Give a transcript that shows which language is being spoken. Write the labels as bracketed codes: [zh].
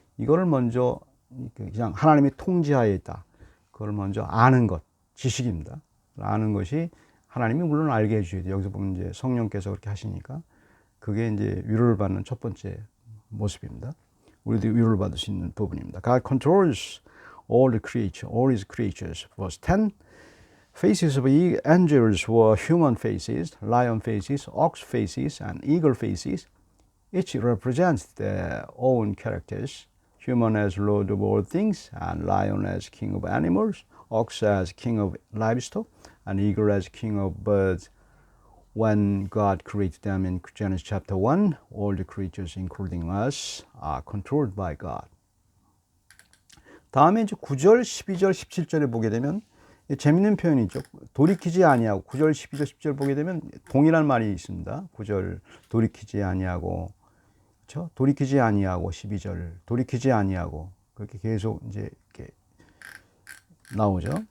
[ko] 이거를 먼저 그냥 하나님의 통제하에 있다. 그걸 먼저 아는 것, 지식입니다. 아는 것이 하나님이 물론 알게 해주셔야 돼요. 여기서 보면 이제 성령께서 그렇게 하시니까 그게 이제 위로를 받는 첫 번째 모습입니다. 우리도 위로를 받을 수 있는 부분입니다. [en] God controls all his creatures. Verse 10. Faces of angels were human faces, lion faces, ox faces, and eagle faces. Each represents their own characters. Human as Lord of all things, and lion as king of animals, ox as king of livestock, and eagle as king of birds. When God created them in Genesis chapter 1, all the creatures, including us, are controlled by God. [ko] 다음에 이제 9절, 12절, 17절에 보게 되면 재밌는 표현이죠. 돌이키지 아니하고 9절, 12절, 10절 보게 되면 동일한 말이 있습니다. 9절 돌이키지 아니하고, 그렇죠? 돌이키지 아니하고 12절 돌이키지 아니하고 그렇게 계속 이제 이렇게 나오죠.